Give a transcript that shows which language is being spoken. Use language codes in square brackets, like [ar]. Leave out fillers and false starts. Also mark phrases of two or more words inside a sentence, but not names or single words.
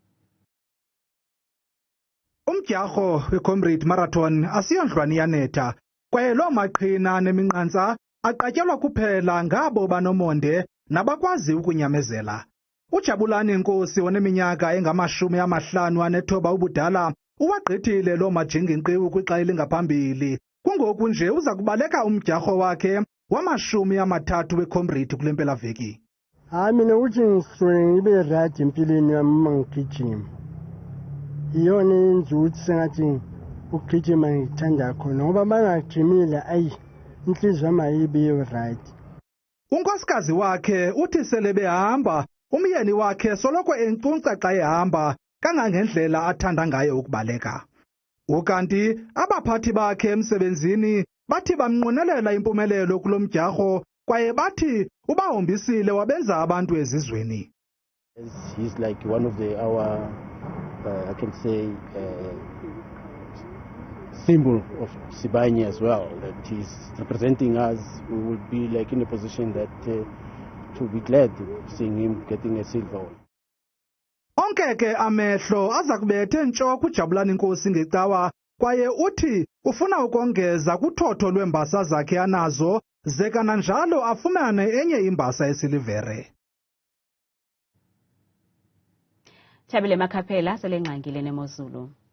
[xh] Umdyarho we-Comrade Marathon asiyondlwane yanetha kwaye loo maqhina neminqantsa aqatyelwa kuphela ngabo banomonde nabakwazi ukunyamezela. UJabulani inkosi oneminyaka engama-59 ubudala uwagqithile loo majinginqiwu kwixa elingaphambili. Kungoku nje uza kubaleka umdyarho wakhe wama-30 we-Comrade kule mpelaveki. [zu] Hayi mina uthi ngisuke ngibe right empilweni yami uma ngigijima. Iyona inzuthi sengathi ukugijima ngithanda khona ngoba bangagijimile ayi inhliziyo yami ayibe right. [xh] Unkosikazi wakhe uthi sele behamba umyeni wakhe soloko encunca xa ehamba kangangendlela athanda ngayo ukubaleka. Ukanti abaphathi bakhe emsebenzini bathi bamnqwenelela impumelelo kulo mdyarho kwaye bathi ubahombisile wabenza abantu ezizweni. [en] He's like one of our I can say symbol of Sibanye as well, that he's representing us. We would be like in a position that to be glad seeing him getting a silver. [xh] Onke ke amehlo aza kubethe ntsho kuJabulani inkosi ngecawa kwaye uthi ufuna ukongeza kuthotho lwembasa zakhe anazo ze kananjalo afumane enye imbasa yesilivere. Thabile Makhaphela selengqangile neMozulu.